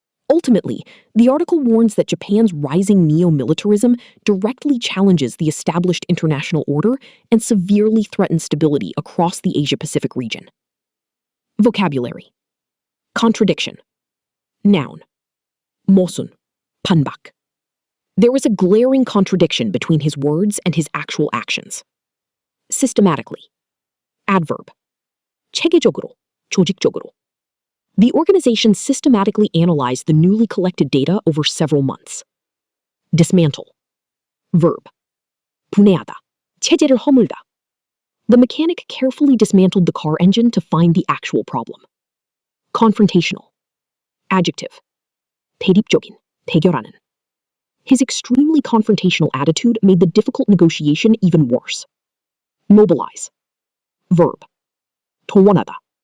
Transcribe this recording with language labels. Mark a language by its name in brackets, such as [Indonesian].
[English] Ultimately, the article warns that Japan's rising neo-militarism directly challenges the established international order and severely threatens stability across the Asia-Pacific region. Vocabulary. Contradiction. Noun. [Korean] 모순, 반박. [English] There was a glaring contradiction between his words and his actual actions. Systematically. Adverb. [Korean] 체계적으로, 조직적으로. [English] The organization systematically analyzed the newly collected data over several months. Dismantle. Verb. [Korean] 분해하다, 체제를 허물다. [English] The mechanic carefully dismantled the car engine to find the actual problem. Confrontational. Adjective. [Korean] 대립적인, 대결하는. [English] His extremely confrontational attitude made the difficult negotiation even worse. Mobilize. Verb. [Korean] 동원하다.